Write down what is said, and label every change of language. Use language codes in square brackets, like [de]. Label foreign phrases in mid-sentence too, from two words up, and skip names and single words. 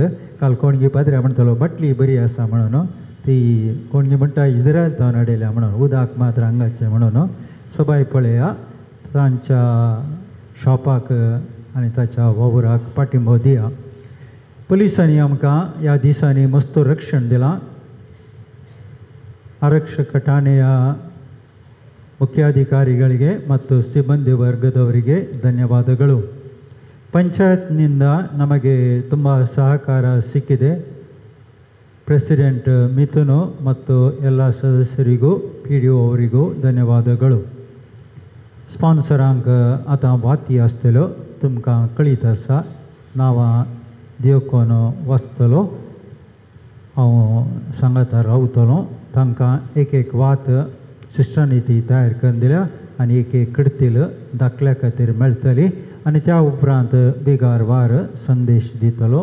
[kok] काल कोणगी पाद्र्या म्हणटालो बाटली बरी आसा म्हणून, ती कोणगी म्हणटा इज्रायल तावन हाडयल्या म्हणून, उदक मात हांगाचें म्हणून. सबाय पळया, तांच्या शॉपाक आनी ताच्या वावराक पाठिंबो दिया. पुलिसांनी आमकां ह्या दिसांनी मस्त रक्षण दिलां. [kn] ಆರಕ್ಷಕ ಠಾಣೆಯ ಮುಖ್ಯಾಧಿಕಾರಿಗಳಿಗೆ ಮತ್ತು ಸಿಬ್ಬಂದಿ ವರ್ಗದವರಿಗೆ ಧನ್ಯವಾದಗಳು. ಪಂಚಾಯತ್ನಿಂದ ನಮಗೆ ತುಂಬ ಸಹಕಾರ ಸಿಕ್ಕಿದೆ. ಪ್ರೆಸಿಡೆಂಟ್ ಮಿಥುನು ಮತ್ತು ಎಲ್ಲ ಸದಸ್ಯರಿಗೂ PDO ಅವರಿಗೂ ಧನ್ಯವಾದಗಳು. [kok] स्पॉन्सरांक आतां वाती आसतल्यो, तुमकां कळीत आसा. नांवां दिवकोन वाचतलो, हांव सांगाता रावतलो. तांकां एक वात सिस्टरांनी ती तयार करून दिल्या आनी एक कडतील दाखल्या खातीर मेळटली आनी त्या उपरांत बिगार वार संदेश दितलो.